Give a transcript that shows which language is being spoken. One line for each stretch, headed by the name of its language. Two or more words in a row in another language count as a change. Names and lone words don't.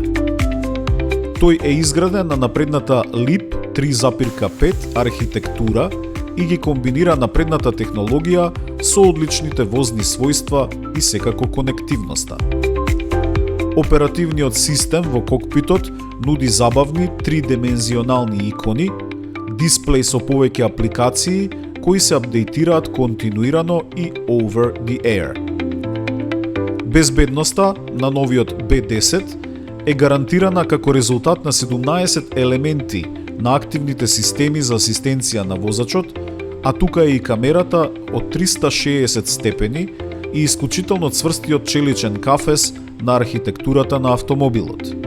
Macedonian: Тој е изграден на напредната Leap 3.5 архитектура и ги комбинира напредната технологија со одличните возни својства и секако конективноста. Оперативниот систем во кокпитот нуди забавни тридимензионални икони, дисплеј со повеќе апликации кои се апдейтираат континуирано и
English: over the air.
Macedonian: Безбедноста на новиот B10 е гарантирана како резултат на 17 елементи на активните системи за асистенција на возачот, а тука е и камерата од 360 степени и исклучително цврстиот челичен кафес на архитектурата на автомобилот.